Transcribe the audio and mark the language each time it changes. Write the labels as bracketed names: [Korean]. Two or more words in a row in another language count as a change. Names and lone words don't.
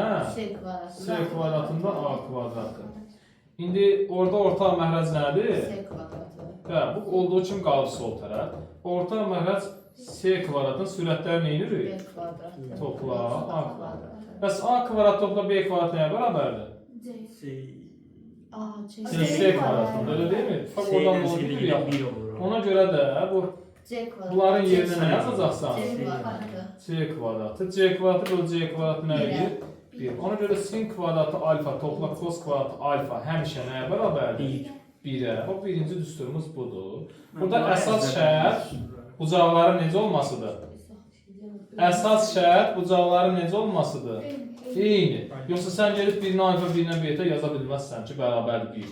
[Azerbaijani] C kvadratında A kvadratı. İndi orada orta məhrəc nədir? C kvadratı. Hə, bu olduğu kimi qalıb sol tərəf. Orta məhrəc C kvadratın sürətləri nə edir? B kvadratı. Topla A kvadratı. Bəs A kvadrat topla B kvadrat nəyə bərabərdir? [Turkish] C kvadratında, öyle değil mi? Bak oradan da olur ya. Ona göre de bunların yerine ne yazacaksan? [Azerbaijani] C kvadratı. C kvadratı bölü C kvadratı neydi? 1. Ona göre sin kvadratı alfa topla cos kvadratı alfa həmişə nəyə bərabərdir? 1'e. O birinci düsturumuz budur. Burada əsas şərt bucaqların necə olmasıdır? Əsas şərt bucaqların necə olmasıdır? Eyni. Yoxsa sən gelib birini alfa, birini beta yaza bilməzsən ki, bərabər 1.